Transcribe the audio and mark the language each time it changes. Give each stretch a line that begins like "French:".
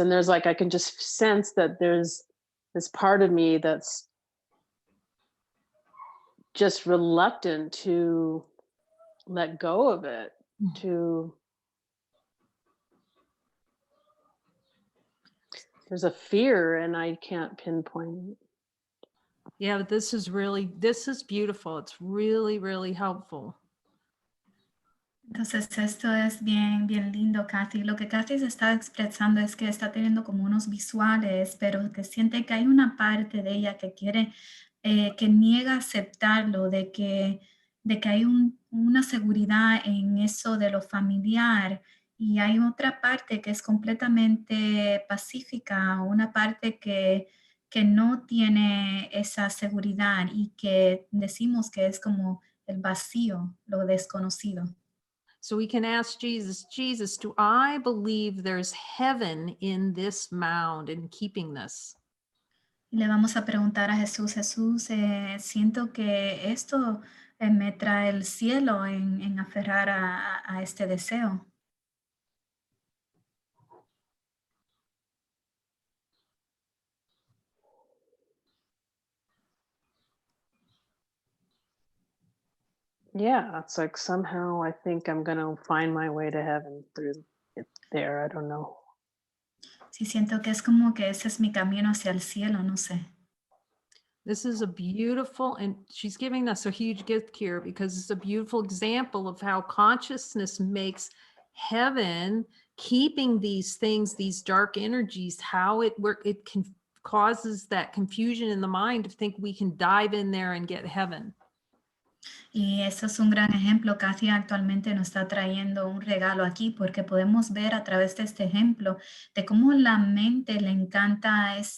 English: And there's like I can just sense that there's this part of me that's just reluctant to let go of it, to there's a fear and I can't pinpoint it. Yeah, but this is beautiful. It's really, really helpful.
Spanish: Entonces esto es bien, bien lindo, Kathy. Lo que Kathy se está expresando es que está teniendo como unos visuales, pero que siente que hay una parte de ella que quiere, que niega aceptarlo, de que hay una seguridad en eso de lo familiar, y hay otra parte que es completamente pacífica, una parte que no tiene esa seguridad y que decimos que es como el vacío, lo desconocido.
English: So we can ask Jesus, Jesus, do I believe there's heaven in this mound, in keeping this?
Spanish: Y le vamos a preguntar a Jesús, Jesús, siento que esto me trae el cielo en aferrar a este deseo.
English: Yeah, it's like somehow I think I'm going to find my way to heaven through it there. I don't know.
Spanish: Sí, siento que es como que ese es mi camino hacia el cielo, no sé.
English: This is a beautiful, and she's giving us a huge gift here because it's a beautiful example of how consciousness makes heaven, keeping these things, these dark energies, how it causes that confusion in the mind to think we can dive in there and get heaven.
Spanish: Y eso es un gran ejemplo. Kathy actualmente nos está trayendo un regalo aquí porque podemos ver a través de este ejemplo de cómo la mente le encanta